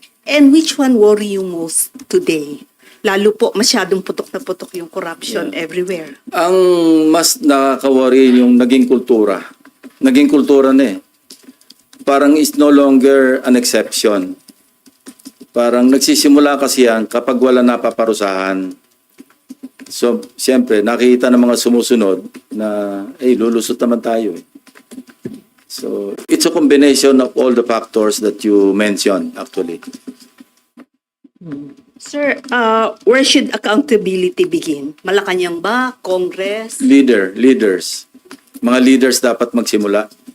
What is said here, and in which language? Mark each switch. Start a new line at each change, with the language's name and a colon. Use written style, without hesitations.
English: And which one worry you most today?
Filipino: Lalo po, masyadong putok na putok yung corruption everywhere. Ang mas nakaka-worry yung naging kultura. Naging kultura na eh.
English: Parang is no longer an exception.
Filipino: Parang nagsisimula kasi yan kapag wala napaparusahan. So, siyempre, nakikita ng mga sumusunod na, lulusot naman tayo eh.
English: So, it's a combination of all the factors that you mentioned, actually. Sir, where should accountability begin?
Filipino: Malacanang ba? Congress? Leaders. Mga leaders dapat magsimula.